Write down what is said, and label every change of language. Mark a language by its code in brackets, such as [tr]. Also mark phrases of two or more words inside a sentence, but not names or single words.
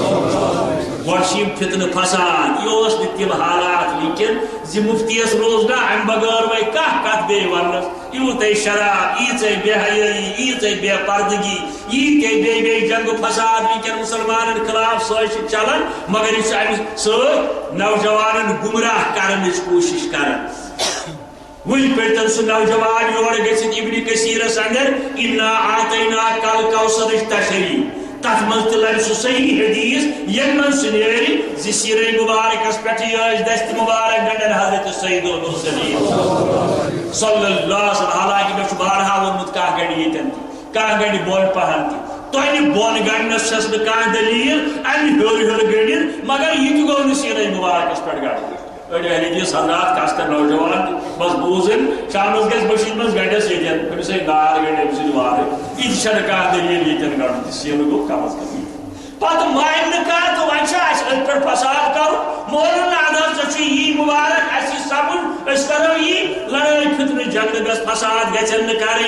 [ks] گۄڈٕ چھِ یِم فتنہٕ پھسان یہِ اوس نہٕ تِم حالات وٕنکٮ۪ن زِ مُفتیَس روز نا امہِ بغٲر وۄنۍ کانٛہہ کتھ بیٚیہِ وننس یوٗتاہ شراب ییٖژاہ بے حیٲیی ییٖژاہ بے پردگی ییٖتیاہ بیٚیہِ جنگ فساد وٕنکٮ۪ن مُسلمانن خلاف سۄے چھِ چلان مگر یہِ چھُ امہِ سۭتۍ نوجوانن گمراہ کرنٕچ کوٗشش کران. وٕنۍ پٔرۍتن سُہ نوجوان یورٕ گٔژھِتھ ابن کثیرس اندر اِنا آتیناکَ الکوثرٕچ تشریح تتھ منٛز تہِ لبہِ سُہ صحیح حدیث ییٚمہِ منٛز سُہ نیرِ زِ سیٖرے مُبارکس پٮ۪ٹھٕے ٲسۍ دستہِ مُبارک گنٛڈن حضرت [ar] سید المرسلین صلی اللہ علیہ وسلم. [ks] حالانکہ مےٚ چھُ بارہا ووٚنمُت کانٛہہ گنٛڈِ ییٚتٮ۪ن تہِ کانٛہہ گنٛڈِ بۄن پہن تہِ تۄہہِ بۄن گنٛڈنس چھس نہٕ کانٛہہ دٔلیٖل امہِ ہیوٚر ہیوٚر گٔنڈِتھ مگر یہِ تہِ گوٚو نہٕ سیٖرے مُبارکس پٮ۪ٹھ گنٛڈُن. أڑۍ اہل حدیث حضرات خاص کر نوجوان بس بوزن شامس گژھِ بٔشیٖد منٛز گنٛڈس ییٚتٮ۪ن أمِس ہے نار گنٛڈِ أمۍ سٕنٛدِ وارٕ یہِ تہِ چھنہٕ کانٛہہ دٔلیٖل ییٚتٮ۪ن گنٛڈُن تہِ سیٖنہٕ گوٚو کم از کم یہِ پتہٕ مانہِ نہٕ کانٛہہ تہٕ وۄنۍ چھُ اَسہِ أتھۍ پٮ۪ٹھ فساد کرُن مولوٗن اَدٕ حظ ژےٚ چھُے یی مُبارک اَسہِ یی سپُد أسۍ کرو یی لڑٲے فتنہٕ جنگ گژھِ فساد گژھن نہٕ کرٕنۍ.